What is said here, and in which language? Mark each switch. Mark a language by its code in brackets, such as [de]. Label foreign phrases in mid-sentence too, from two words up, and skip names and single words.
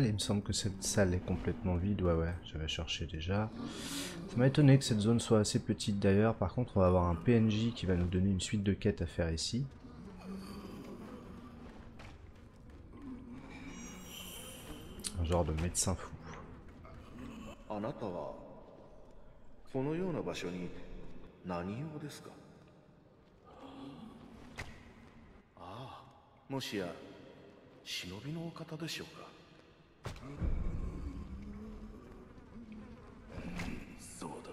[fr] Il me semble que cette salle est complètement vide. Ouais, ouais, j'avais cherché déjà. Ça m'a étonné que cette zone soit assez petite d'ailleurs. Par contre, on va avoir un PNJ qui va nous donner une suite de quêtes à faire ici. Un genre de médecin fou. [ja] あなたはこのような場所に何用ですか？ああ、もしや忍びのお方でしょうか？そうだ。